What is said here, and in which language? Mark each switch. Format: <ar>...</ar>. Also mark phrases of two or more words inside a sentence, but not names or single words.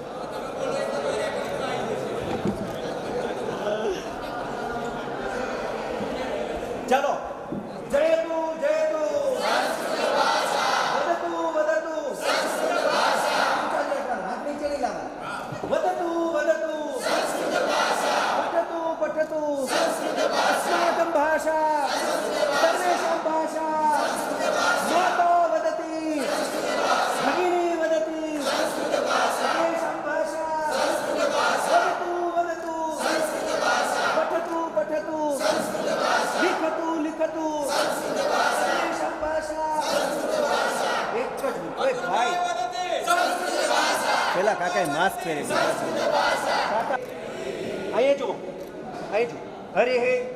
<sa>ચાલો जयतु वदतु संस्कृत भाषा હાથ</sa> <gu>નીચે નહીં લાવવા</gu> <sa>वदतु संस्कृत भाषा पठतु संस्कृत भाषा अस्माकं भाषा सर्वेषां भाषा माता वदति भगिनी वदति सर्वेषां भाषा वदतु पठतु लिखतु सर्वेषां भाषा</sa> <gu>એક જ ઓએ ભાઈ પેલા કાકાએ માસ્ક પહેરે કાકા અહીંયા જો હરે હે</gu>